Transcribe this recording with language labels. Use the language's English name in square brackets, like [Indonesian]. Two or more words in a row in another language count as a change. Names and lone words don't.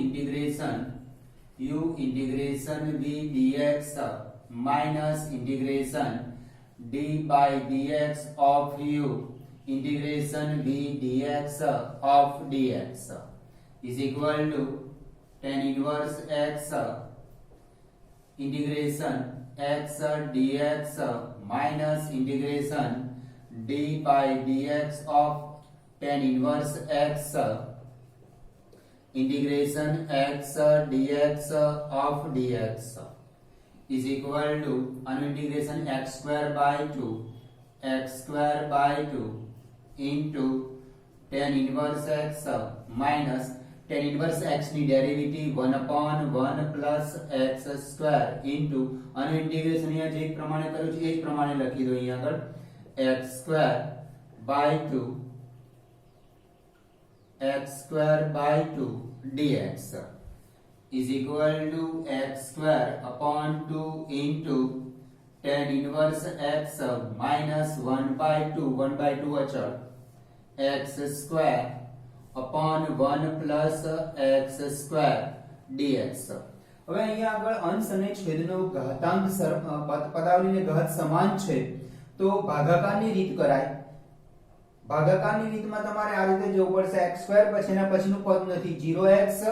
[English] integration v dx minus integration d by dx of u integration v dx of dx is equal to tan inverse x integration x dx minus integration d by dx of tan inverse x integration x dx of dx is equal to integration x square by 2 into tan inverse x minus tan inverse x ની ડેરિવેટિવ 1/1 plus x square into integration [Gujarati] અહીંયા જે પ્રમાણે કર્યું છે એ જ પ્રમાણે લખી દો અહીંયા આગળ [English] x square by 2 dx is equal to x square upon 2 into tan inverse x minus 1/2 [Gujarati] અચળ [English] x square upon 1 plus x square dx [Gujarati] હવે અહીંયા આગળ અંશ અને છેદનો ઘાતાંક પદાવલીને ઘાત સમાન છે તો ભાગાકારની રીત કરાય ભાગાકારની રીતમાં તમારે આ રીતે જવું પડશે x સ્ક્વેર પછીના પછીનું પદ નથી 0x